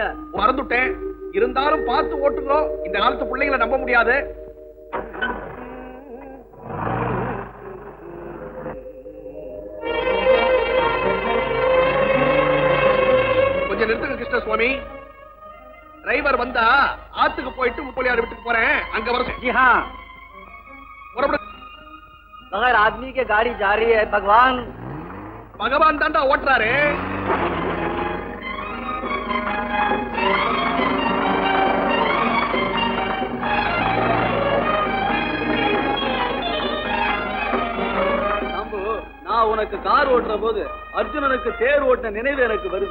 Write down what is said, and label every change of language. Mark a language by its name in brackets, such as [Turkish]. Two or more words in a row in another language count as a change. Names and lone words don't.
[Tamil] மறந்துட்டேன், இருந்தாலும் பார்த்து ஓட்டுங்க. இந்த காலத்து பிள்ளைங்களை நம்ப முடியாது. கொஞ்சம் நிறுத்துங்க கிருஷ்ணசுவாமி. டிரைவர் வந்தா ஆத்துக்கு போயிட்டு முப்பலியார் வீட்டுக்கு போறேன், அங்க வர [Hindi] जी हाँ, [Tamil] புறப்படு. [Hindi] मगर आदमी के गाड़ी जा रही है भगवान. [Tamil] பகவான் தாண்டா ஓட்டுறாரு. நான் உனக்கு கார் ஓட்டுற போது அர்ஜுனனுக்கு தேர் ஓட்ட நினைவு எனக்கு வருது.